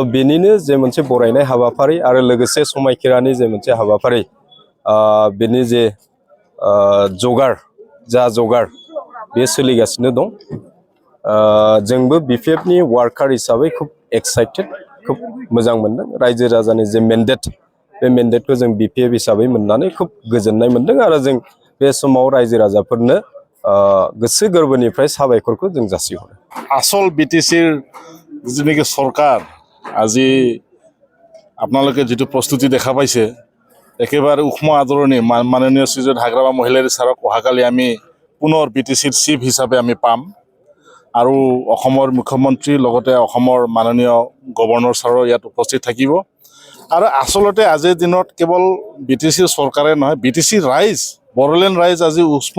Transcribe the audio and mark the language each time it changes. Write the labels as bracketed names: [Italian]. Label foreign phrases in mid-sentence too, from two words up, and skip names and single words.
[Bodo] बेनिनो जे मोनसे बरायनाय हाबाफारि आरो लोगोसे समायखिरानि जे मोनसे हाबाफारि बेनि जे जगार बे सोलिगासिनो दं जोंबो बिपिएफनि वार्कार हिसाबै खुब एक्साइटेड खुब मोजां मोनदों रायजो राजानि जे मेन्डेट बे मेन्डेटखौ जों बिपिएफ हिसाबै मोननानै खुब गोजोननाय मोनदों आरो जों बे समाव रायजो राजाफोरनो गोसो गोरबोनिफ्राय साबायखरखौ जों जासिहरो [Assamese] আচল বিটিচিৰ যিনেকি চৰকাৰ আজি আপোনালোকে যেটো প্ৰস্তুতি দেখা পাইছে একেবাৰে উষ্ম আদৰণি মাননীয় শ্ৰীযুত হাগ্ৰামা মহিলাৰী ছাৰক অহাকালি আমি পুনৰ বিটিচিৰ চিফ হিচাপে আমি পাম আৰু অসমৰ মুখ্যমন্ত্ৰী লগতে অসমৰ মাননীয় গভৰ্ণৰ ছাৰো ইয়াত উপস্থিত থাকিব আৰু আচলতে আজিৰ দিনত কেৱল বিটিচিৰ চৰকাৰে নহয় বিটিচিৰ ৰাইজ বড়োলেণ্ড ৰাইজ আজি উষ্ম